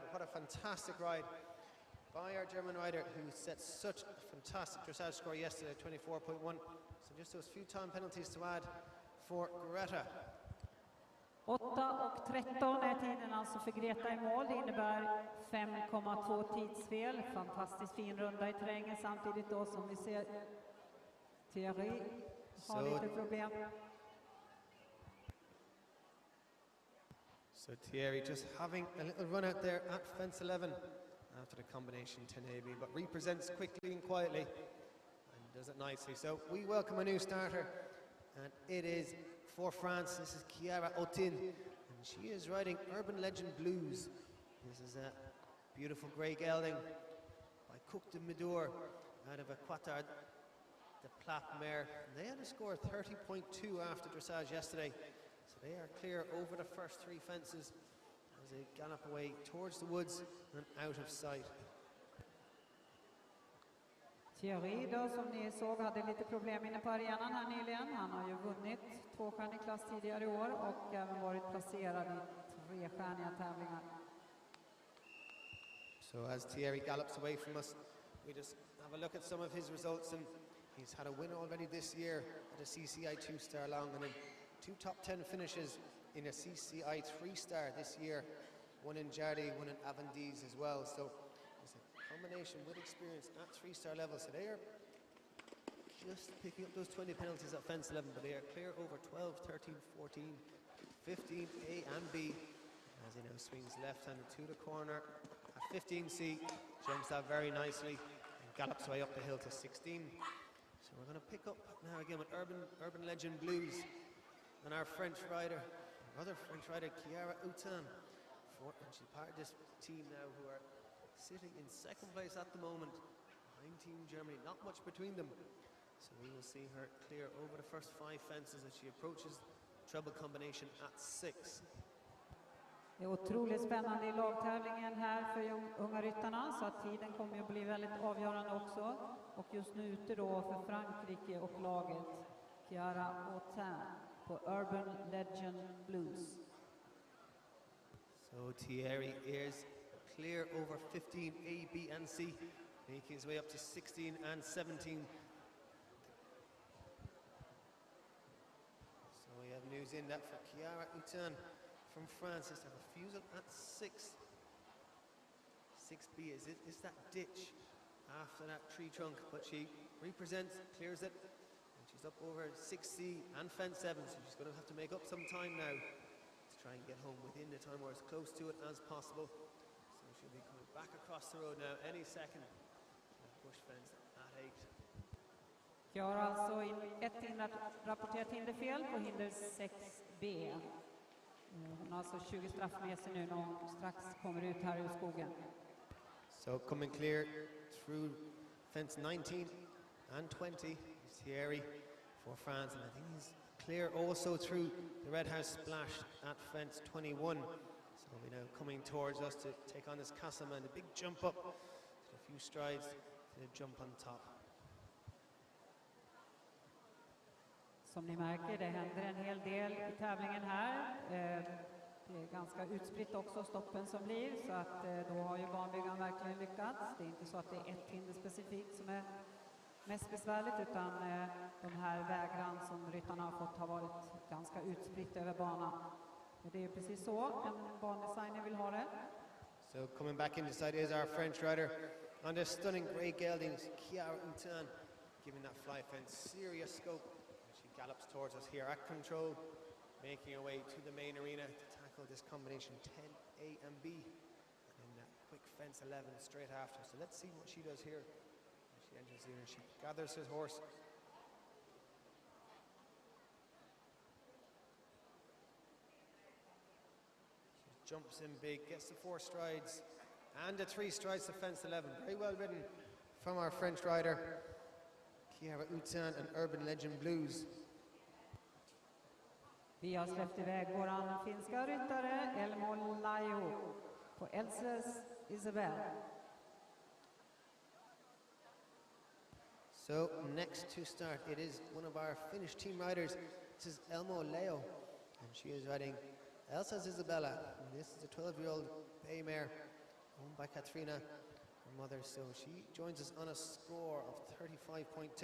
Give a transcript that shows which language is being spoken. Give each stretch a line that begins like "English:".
English: But what a fantastic ride by our German rider, who set such a fantastic dressage score yesterday, 24.1. So just those few time penalties to add for Greta.
Swedish: 8:13 är tiden alltså för Greta i mål. Det innebär 5,2 tidsfel. Fantastiskt fin runda i terrängen, samtidigt då som vi ser Thierry har lite problem.
English: So Thierry just having a little run out there at fence 11 after the combination 10AB, but represents quickly and quietly and does it nicely. So we welcome a new starter, and it is for France. This is Chiara Ottin, and she is riding Urban Legend Blues. This is a beautiful grey gelding by Cook de Medour out of a Quatard de Plat mare. They had a score of 30.2 after dressage yesterday, so So they are clear over the first 3 fences as they gallop away towards the woods and out of sight.
Swedish: Thierry då, som ni såg, hade lite problem inne på arenan här nyligen. Han har ju vunnit 2-stjärnig klass tidigare i år och även varit placerad i 3-stjärniga tävlingar.
English: So as Thierry gallops away from us, we just have a look at some of his results, and he's had a win already this year at a CCI 2-star long, and then 2 top 10 finishes in a CCI 3-star this year, one in Jade, one in Avondis as well. So it's a combination with experience at 3-star level. So they are just picking up those 20 penalties at fence 11, but they are clear over 12, 13, 14, 15, A and B, as he now swings left-handed to the corner. At 15C, jumps out very nicely and gallops away up the hill to 16. So we're going to pick up now again with Urban Legend Blues and our French rider, another French rider, Chiara Ottin. And she's part of this team now who are sitting in 2nd place at the moment behind Team Germany, not much between them. So we will see her clear over the first 5 fences as she approaches treble combination at 6.
Swedish: Det är otroligt spännande i lagtävlingen här för unga ryttarna, så att tiden kommer att bli väldigt avgörande också. Och just nu ute då för Frankrike och laget Chiara Ottin på Urban Legend Blues.
English: So Thierry is clear over 15 A, B and C, making his way up to 16 and 17. So we have news in that for Chiara Ottin from France is to have a refusal at 6. 6B is that ditch after that tree trunk, but she represents, clears it, and she's up over 6C and fence 7, so she's going to have to make up some time now to try and get home within the time or as close to it as possible. So she'll be coming back across the road now any second. Bush fence at 8.
Swedish: Chiara alltså ett rapporterat hinderfel på hinder 6B. Hon har alltså 20 straff med sig nu när hon strax kommer ut här ur skogen.
English: So coming clear through fence 19 and 20 is Thierry for France, and I think he's clear also through the Red House splash at fence 21. So we're now coming towards us to take on this Castleman, the big jump up, a few strides to the jump on top.
Swedish: Som ni märker, det händer en hel del i tävlingen här. Det är ganska utspritt också, stoppen som blir, så att då har ju banbyggaren verkligen lyckats. Det är inte så att det är ett hinder specifikt som är mest besvärligt, utan de här vägran som ryttarna har fått har varit ganska utspritt över banan. Och det är precis så en bandesigner vill ha det.
English: So coming back in the side is our French rider on this stunning grey geldings, Chiara Ottin, giving that fly fence serious scope. She gallops towards us here at control, making her way to the main arena to tackle this combination 10A and B, and then that quick fence 11 straight after. So let's see what she does here. She enters here and she gathers her horse. She jumps in big, gets the 4 strides and the 3 strides to fence 11. Very well ridden from our French rider, Chiara Ottin and Urban Legend Blues.
Swedish: Vi har släppt iväg våran finska ryttare Elmo Leo på Elses Isabel.
English: So next to start, it is one of our Finnish team riders. This is Elmo Leo, and she is riding Elsa's Isabella. And this is a 12-year-old bay mare owned by Katrina, her mother. So she joins us on a score of 35.2.